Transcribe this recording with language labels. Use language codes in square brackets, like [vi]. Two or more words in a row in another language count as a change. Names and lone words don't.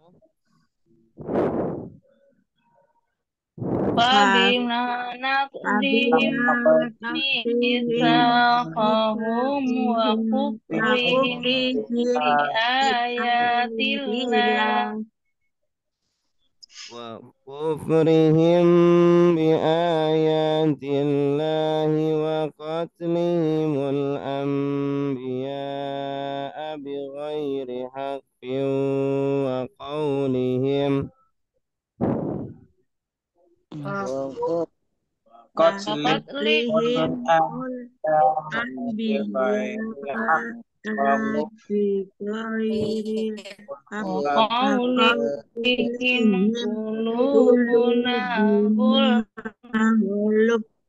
[ar] فبما نقضهم ميثاقهم وكفرهم بآيات الله وكفرهم بآيات الله وقتلهم الأنبياء بغير حق وقولهم قتلهم وقولهم قلوبنا gulf